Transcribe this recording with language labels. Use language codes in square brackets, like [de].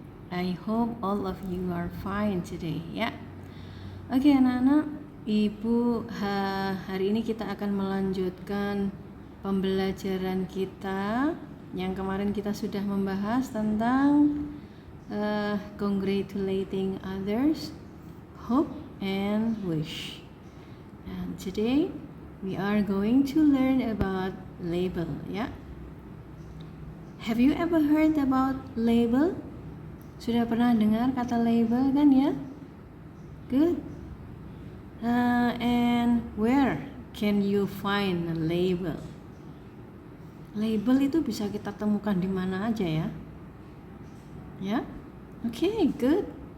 [en] I hope all of you are fine today ya. [id] Oke anak-anak, Ibu hari ini kita akan melanjutkan pembelajaran kita yang kemarin kita sudah membahas tentang [en] congratulating others, hope and wish. And today we are going to learn about label ya. Have you ever heard about label? [id] Sudah pernah dengar kata label kan ya? [en] Good. And where can you find a label? [id] Label itu bisa kita temukan di mana aja ya? Ya? [en] Okay, good.